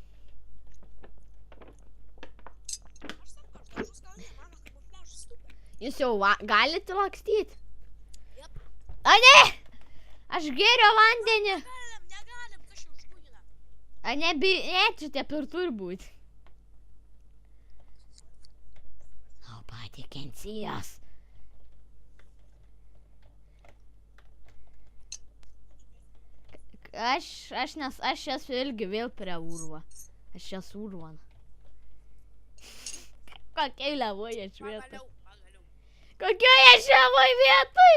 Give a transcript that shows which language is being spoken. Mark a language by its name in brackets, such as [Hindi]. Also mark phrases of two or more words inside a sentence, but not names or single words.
[Lithuanian] Aš sakau, dažų skardinė, mano kamufliažas super. Jūs jau galite lakstyti? Jep. A ne! Aš geriu vandenį. Negalim, kas čia užbūgina. A ne, čia taip ir turi būti. [English] Nobody can see us. [Lithuanian] Aš esu irgi vėl prie urvo. Aš esu urvan. Kokiai levoje aš vietoj? Pagaliau. Kokioje žemoj vietoj?